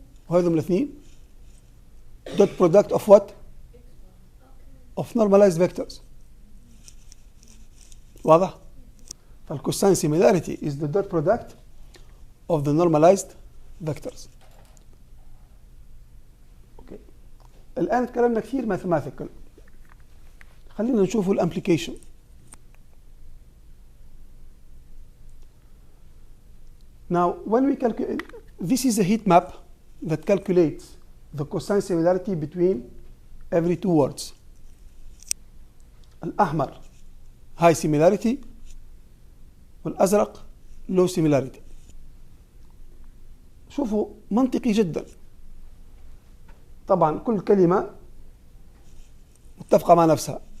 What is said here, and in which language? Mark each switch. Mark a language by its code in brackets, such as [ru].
[ar] وهذا من الاثنين [en] dot product of what? Of normalized vectors. واضح؟ فالcosine similarity is the dot product of the normalized vectors. Okay. [ar] الآن تكلمنا كثير mathematical. خلينا نشوف الامبليكيشن. [en] Now, when we calculate, this is a heat map that calculates the cosine similarity between every two words. الأحمر high similarity والأزرق low similarity. [ar] شوفوا منطقي جدا. طبعا كل كلمة متفقة مع نفسها.